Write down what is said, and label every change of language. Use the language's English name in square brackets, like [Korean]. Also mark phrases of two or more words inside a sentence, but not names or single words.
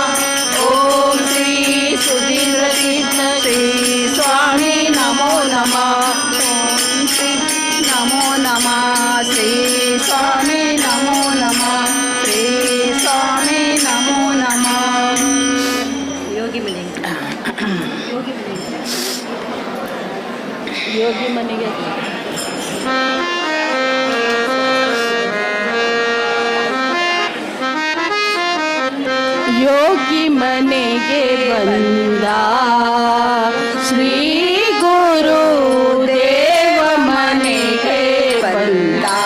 [Sanskrit] ओम श्री सुधींद्र तीर्थ श्री स्वामी नमो नमः. ओम श्री नमो नमः. श्री स्वामी नमो नमः. श्री स्वामी नमो नमः. [Kannada] ಯೋಗಿ ಮನೆಗೆ ಯೋಗಿ ಮನೆಗೆ ಯೋಗಿ ಮನೆಗೆ ಬಂದ ಶ್ರೀ ಗುರು ದೇವ ಮನೆಗೆ ಬಂದ.